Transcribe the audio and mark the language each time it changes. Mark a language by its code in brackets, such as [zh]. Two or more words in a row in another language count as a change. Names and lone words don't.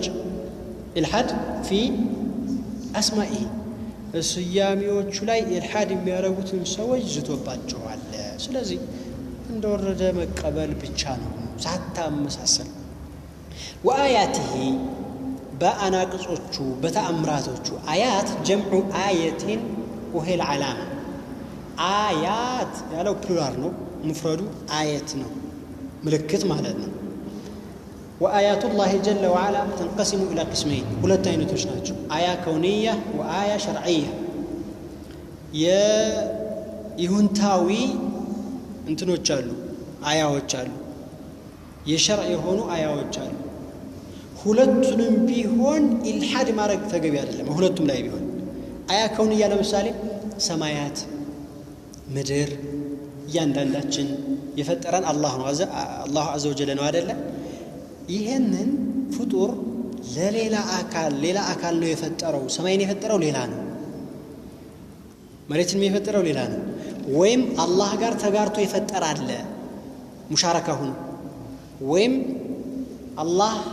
[ar] إلحاد في أسمائه [am] እስያሚዎቹ ላይ ኢልሃድ የሚያደርጉትን ሰዎች ዝቶባቸዋል ስለዚህ እንደወረደ መቀበል ብቻ ነው ሳታመሳሰል ወአያቲሂ በአናቅጾቹ በተአምራቶቹ [ar] آيات جمع آية وهي العلامة [am] آيات ያለው ፕሉራል ነው [ar] مفرد آيات [am] ነው ምልክት ማለት ነው [ar] وآيات الله جل وعلا تنقسم إلى قسمين [am] ሁለት አይነቶች ናቸው [ar] آية كونية وآية شرعية [am] የይሁንታዊ እንትኖች አሉ አያዎች አሉ የሸርዕ የሆኑ አያዎች አሉ ሁለቱንም ቢሆን ኢልሃድ ማድረግ ተገቢ አይደለም ሁለቱም ላይ ቢሆን [ar] آية كونية [am] ለምሳሌ ሰማያት ምድር ያንዳንዳችን የፈጠረን አላህ ነው አላህ [ar] عز وجل [am] ነው አይደለ ይሄንን ፍጡር ለሌላ አካል ነው የፈጠረው ሰማይን የፈጠረው ሌላ ነው መሬትን የፈጠረው ሌላ ነው ወይም አላህ ጋር ተጋርቶ የፈጠራለ ሙሻረካ ሆኖ ወይም አላህ